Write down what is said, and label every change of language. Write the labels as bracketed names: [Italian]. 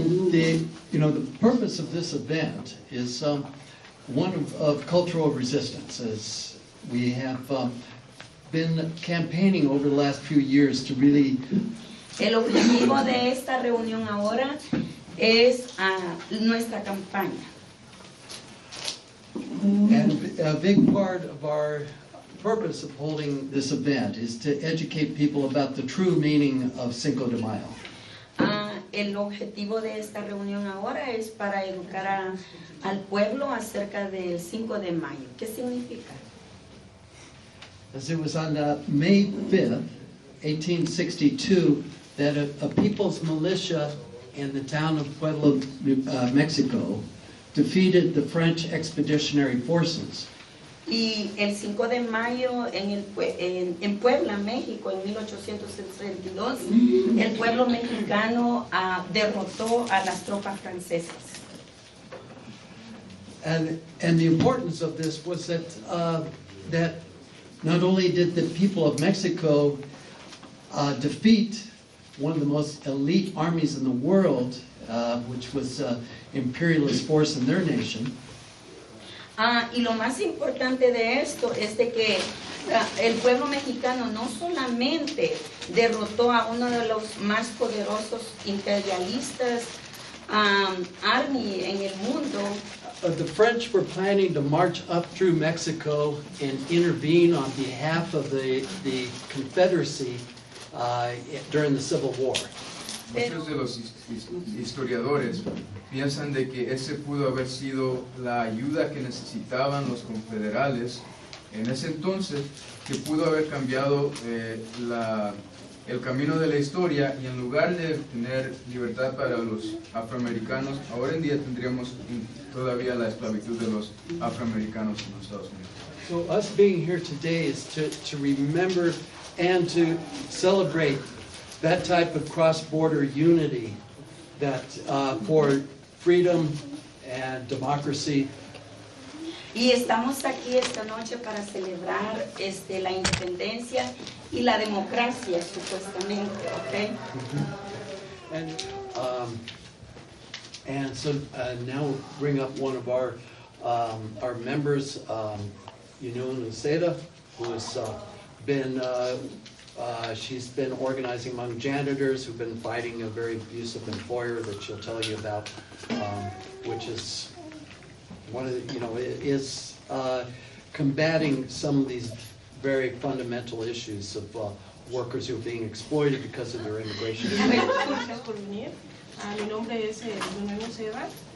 [English] The purpose of this event is one of cultural resistance, as we have been campaigning over the last few years to really. [Spanish] El objetivo de esta reunión ahora es nuestra campaña. [English] And a big part of our purpose of holding this event is to educate people about the true meaning of Cinco de Mayo. [Spanish] El objetivo de esta reunión ahora es para educar al pueblo acerca del 5 de mayo. ¿Qué significa? [English] as it was on May 5th, 1862, that a people's militia in the town of Puebla, Mexico, defeated the French expeditionary forces. [Spanish] Y el 5 de mayo en Puebla, México, en 1862, el pueblo mexicano derrotó a las tropas francesas. [English] And the importance of this was that that not only did the people of Mexico defeat one of the most elite armies in the world, which was imperialist force in their nation. [Spanish] Y lo más importante de esto es de que el pueblo mexicano no solamente derrotó a uno de los más poderosos imperialistas army en el mundo. [English] The French were planning to march up through Mexico and intervene on behalf of the Confederacy during the Civil War. [Spanish] Muchos de los historiadores piensan de que ese pudo haber sido la ayuda que necesitaban los confederales en ese entonces, que pudo haber cambiado el camino de la historia, y en lugar de tener libertad para los afroamericanos, ahora en día tendríamos todavía la esclavitud de los afroamericanos en los Estados Unidos. [English] So us being here today is to remember and to celebrate that type of cross-border unity that for freedom and democracy. [Spanish] Y estamos aquí esta noche para celebrar la independencia y la democracia, supuestamente, ¿ok? [English] And so now we'll bring up one of our members, Yunun Uceda, who has been she's been organizing among janitors who've been fighting a very abusive employer that she'll tell you about, which is one of the, is combating some of these very fundamental issues of workers who are being exploited because of their immigration. [Spanish] Gracias por venir. Mi nombre es Yunuen Uceda.